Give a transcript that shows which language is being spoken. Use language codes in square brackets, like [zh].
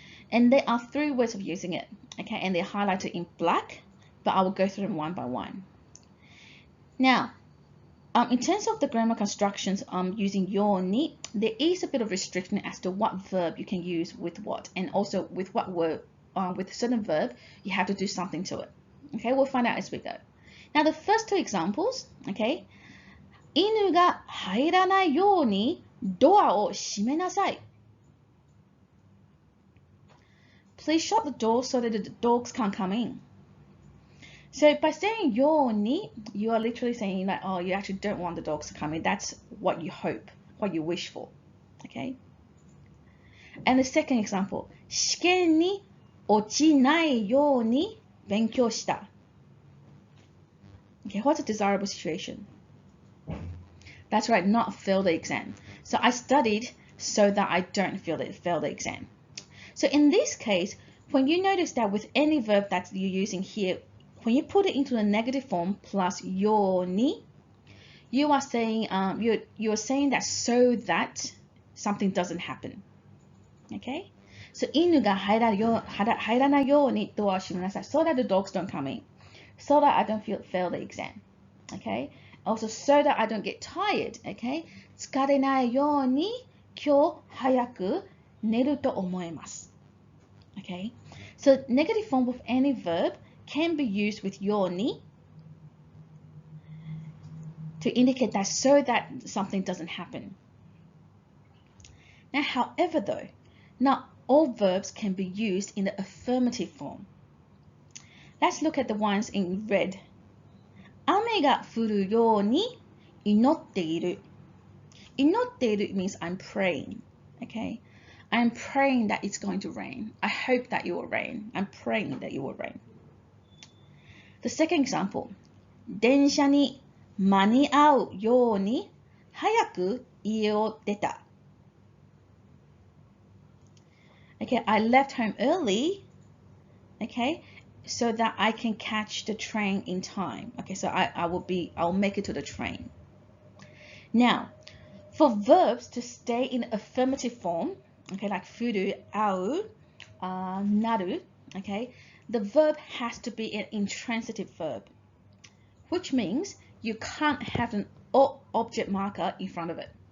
[en] And there are three ways of using it, okay, and they're highlighted in black, but I will go through them one by one. Now, in terms of the grammar constructions using your ni, there is a bit of restriction as to what verb you can use with what, and also with what word, with a certain verb, you have to do something to it. Okay, we'll find out as we go. Now, the first two examples, okay, [ja] 犬が入らないようにドアを閉めなさい。 [en] Please shut the door so that the dogs can't come in. So by saying yo ni, you are literally saying that, oh, you actually don't want the dogs to come in. That's what you hope, what you wish for. Okay. And the second example, [ja] 試験に落ちないように勉強した. [en] Okay, what's a desirable situation? That's right, not fail the exam. So I studied so that I don't fail the exam. So in this case, when you notice that with any verb that you're using here, when you put it into a negative form plus yo ni, you are saying you're saying that so that something doesn't happen. Okay? So [ja] 犬が入らないようにドアを閉めなさい [en] so that the dogs don't come in, so that I don't fail the exam. Okay? Also so that I don't get tired. Okay? [ja] 疲れないように今日早く寝ると思います. [en] Okay, so negative form of any verb can be used with your ni to indicate that so that something doesn't happen. Now, however, though, not all verbs can be used in the affirmative form. Let's look at the ones in red. [ja] 雨が降るように祈っている. 祈っている [en] means I'm praying. Okay. I'm praying that it's going to rain. I hope that it will rain. I'm praying that it will rain. The second example. [ja] 電車に間に合うように早く家を出た. [en] Okay, I left home early, okay, so that I can catch the train in time. Okay, so I'll make it to the train. Now, for verbs to stay in affirmative form, okay, like furu, au, naru, okay, the verb has to be an intransitive verb, which means you can't have an object marker in front of it.